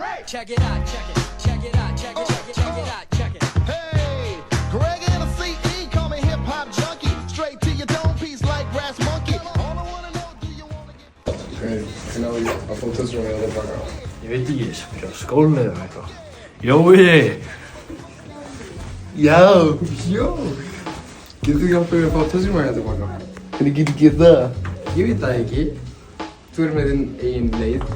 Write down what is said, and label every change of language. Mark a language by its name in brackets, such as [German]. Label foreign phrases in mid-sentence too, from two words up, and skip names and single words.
[English] check it out, check it, check it out, check it, check it out, check it. Hey, Greg and the CE call me hip hop junkie. Straight to your dome piece like Brass Monkey. All I wanna know, do you wanna get? [Icelandic] Hei, hvernig á ég að fá touchdown eða baka? Ég veit ekki, ég sem ekki á skóla eða eitthvað. Jói! Já! Getur þú hjálpað mér að fá touchdown eða baka? Hvernig get ég gert það? Ég veit það ekki. Þú er með þinn eigin leið.